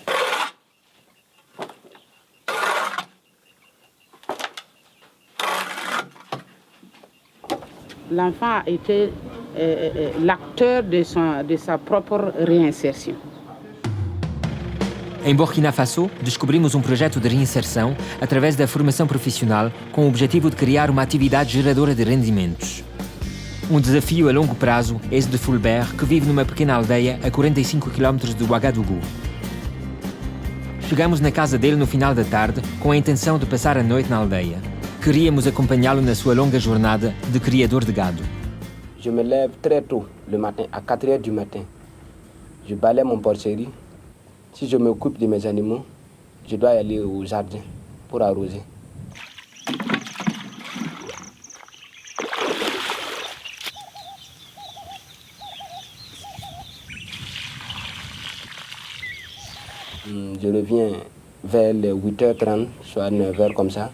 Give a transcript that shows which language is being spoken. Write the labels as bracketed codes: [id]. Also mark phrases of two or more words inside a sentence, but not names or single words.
[fr] L'enfant a été l'acteur de sa propre réinsertion. [pt] Em Burkina Faso, descobrimos projeto de reinserção através da formação profissional com o objetivo de criar uma atividade geradora de rendimentos. Desafio a longo prazo é esse de Fulbert, que vive numa pequena aldeia a 45 km de Ouagadougou. Chegamos na casa dele no final da tarde com a intenção de passar a noite na aldeia. Queríamos acompanhá-lo na sua longa jornada de criador de gado. [fr] Je me lève très tôt le matin, à 4 heures du matin. Je balaye mon porcherie. Si je m'occupe de mes animaux, je dois aller au jardin pour arroser. Je reviens vers les 8h30, soit 9h comme ça.